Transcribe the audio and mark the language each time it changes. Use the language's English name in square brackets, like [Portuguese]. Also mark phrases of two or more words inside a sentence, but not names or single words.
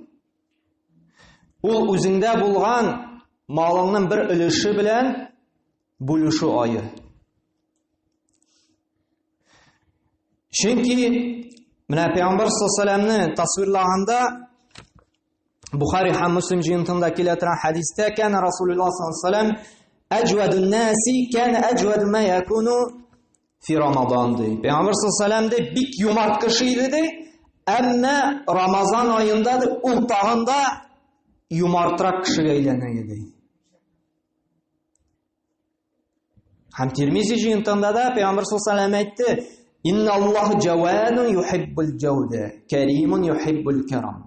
[Tatar] Ул үзеңдә булган малыңның бер өлеше белән бүлешү ае. Чөнки менә Пәйгамбер саллаллаһу тасвирлаганда Бухари һәм Муслим җыентында килә торган хадистә [Arabic] كان رسول الله صلى الله عليه وسلم أجود الناس كان أجود ما يكون في رمضان [Tatar] ди. Пәйгамбер [Arabic] صلى الله عليه وسلم [Tatar] бик юмарт кеше иде ди. Әмма Рамазан аенда ул тагында юмартрак кешегә әйләнә иде. Һәм Тирмизи җыентында да Пәйгамбер [Arabic] صلى الله عليه وسلم [Tatar] әйтте: [Arabic] "إن الله جواد يحب الجود كريم يحب الكرم."